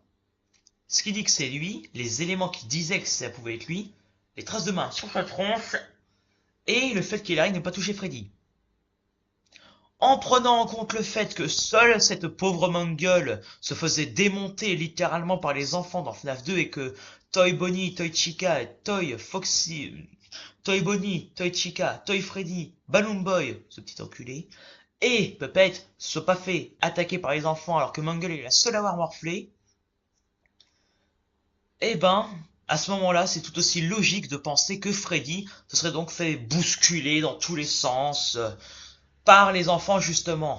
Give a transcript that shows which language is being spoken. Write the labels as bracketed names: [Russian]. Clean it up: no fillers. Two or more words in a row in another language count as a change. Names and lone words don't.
[French] Ce qui dit que c'est lui, les éléments qui disaient que ça pouvait être lui, les traces de main sur sa tronche, et le fait qu'il arrive ne pas toucher Freddy. En prenant en compte le fait que seule cette pauvre Mangle se faisait démonter littéralement par les enfants dans FNAF 2 et que Toy Bonnie, Toy Chica, Toy Foxy, Toy Bonnie, Toy Chica, Toy Freddy, Balloon Boy, ce petit enculé, et Puppet se soit pas fait attaquer par les enfants alors que Mangle est la seule à avoir morflé, eh ben, à ce moment-là, c'est tout aussi logique de penser que Freddy se serait donc fait bousculer dans tous les sens par les enfants justement.